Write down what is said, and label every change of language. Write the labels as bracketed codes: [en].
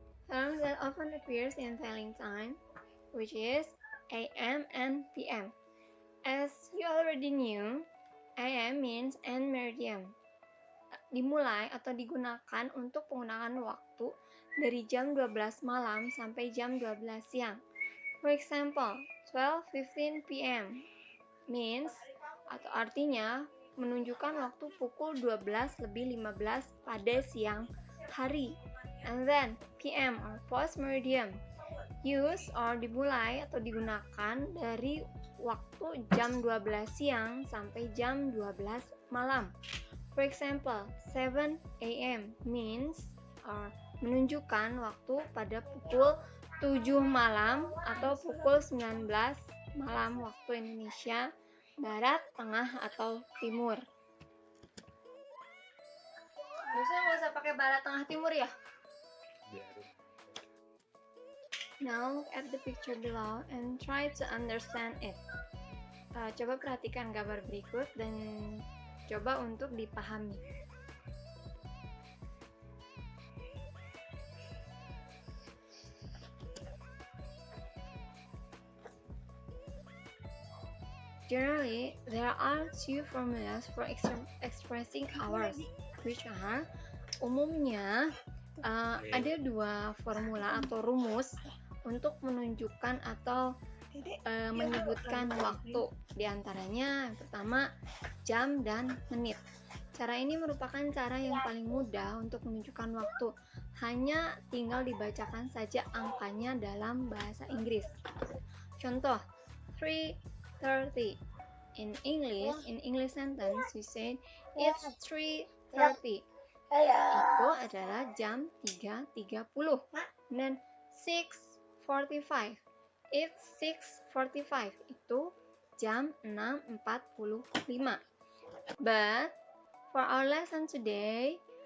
[en] Terms that often appears in telling time, which is AM and PM. As you already knew, AM means N meridian. [id] Dimulai atau digunakan untuk penggunaan waktu dari jam 12 malam sampai jam 12 siang. [en] For example, 12:15 PM means [id] atau artinya menunjukkan waktu pukul 12:15 pada siang hari. [en] And then PM or post meridian use or [id] dimulai atau digunakan dari waktu jam 12 siang sampai jam 12 malam. [en] For example, 7 AM means or [id] menunjukkan waktu pada pukul 7 malam atau pukul 19 malam waktu Indonesia Barat, Tengah, atau Timur. Biasanya nggak usah pakai Barat, Tengah, Timur ya? [en] Now look at the picture below and try to understand it. [id] Coba perhatikan gambar berikut dan coba untuk dipahami. [en] Generally, there are two formulas for expressing hours, which are [id] umumnya ada dua formula atau rumus untuk menunjukkan atau menyebutkan waktu. Di antaranya yang pertama jam dan menit. Cara ini merupakan cara yang paling mudah untuk menunjukkan waktu. Hanya tinggal dibacakan saja angkanya dalam bahasa Inggris. Contoh, 3:30. [en] In English sentence, we say it's 3:30. [id] Itu adalah jam 3.30. [en] Dan 6:45. It's 6:45. [id] Itu jam 6.45. [en] But for our lesson today,